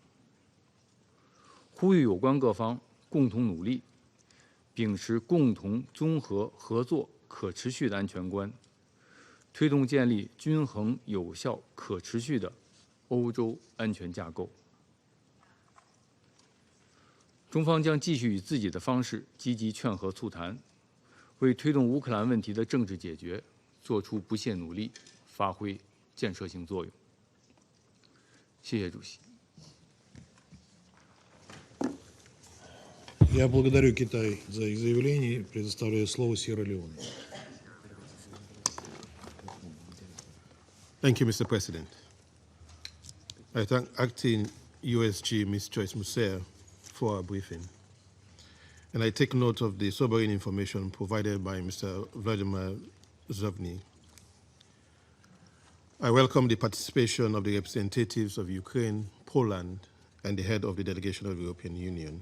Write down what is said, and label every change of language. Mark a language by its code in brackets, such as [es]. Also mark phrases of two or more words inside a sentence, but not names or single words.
[zh] 呼吁有关各方共同努力，秉持共同、综合、合作、可持续的安全观，推动建立均衡、有效、可持续的欧洲安全架构。中方将继续以自己的方式积极劝和促谈，为推动乌克兰问题的政治解决做出不懈努力，发挥建设性作用。谢谢主席。 [ru] Я благодарю Китай за их заявление и предоставляю слово Сьерра-Леоне. [en] Thank you, Mr. President. I thank Acting USG Ms. Joyce Musea for our briefing. And I take note of the sobering information provided by Mr. Vladimir Zovny. I welcome the participation of the representatives of Ukraine, Poland, and the head of the delegation of the European Union.